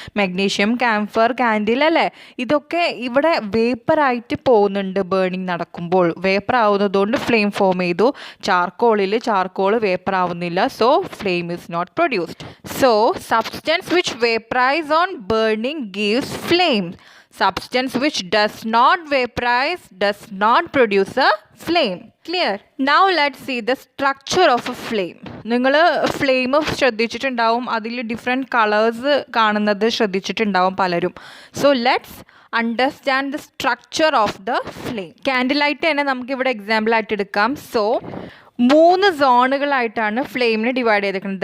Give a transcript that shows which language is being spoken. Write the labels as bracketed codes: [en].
[ml] Magnesium, camphor, candle അല്ലേ. ഇതൊക്കെ ഇവിടെ വേപ്പറായിട്ട് പോകുന്നുണ്ട്. ബേണിംഗ് നടക്കുമ്പോൾ വേപ്പർ ആവുന്നതുകൊണ്ട് ഫ്ലെയിം ഫോം ചെയ്തു. ചാർക്കോൾ വേപ്പർ ആവുന്നില്ല, [en] So flame is not produced. So substance which vaporise on burning gives flame. Substance which does not vaporize does not produce a flame. Clear? Now let's see the structure of a flame. [ml] നിങ്ങൾ flame ശ്രദ്ധിച്ചിട്ടുണ്ടാവും, അതിൽ different colours കാണുന്നത് ശ്രദ്ധിച്ചിട്ടുണ്ടാവും പലരും. [en] So let's understand the structure of the flame. [ml] Candle light തന്നെ നമുക്കിവിടെ എക്സാമ്പിളായിട്ട് എടുക്കാം. So 3 സോണുകളായിട്ടാണ് ഫ്ലെയിമിനെ divide ചെയ്തിരിക്കുന്നത്.